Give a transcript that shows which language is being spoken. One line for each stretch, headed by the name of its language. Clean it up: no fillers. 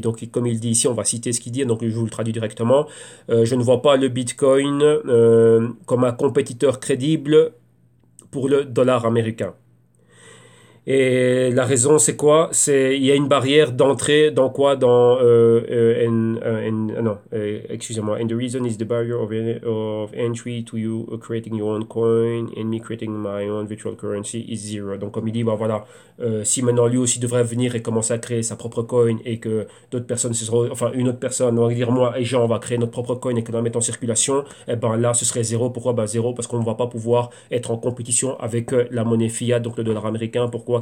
French: Donc comme il dit ici, on va citer ce qu'il dit, donc je vous le traduis directement. Je ne vois pas le Bitcoin comme un compétiteur crédible pour le dollar américain. Et la raison, c'est quoi? C'est il y a une barrière d'entrée dans quoi? Dans non, excusez-moi.
English: And the reason is the barrier of entry to you creating your own coin and me creating my own virtual currency is zero.
French: Donc comme il dit, bah voilà, si maintenant lui aussi devrait venir et commencer à créer sa propre coin et que d'autres personnes, enfin une autre personne, on va dire moi et Jean, on va créer notre propre coin et que l'on la mettre en circulation, et ben là ce serait zéro. Pourquoi? Bah zéro parce qu'on ne va pas pouvoir être en compétition avec la monnaie fiat, donc le dollar américain. Pourquoi?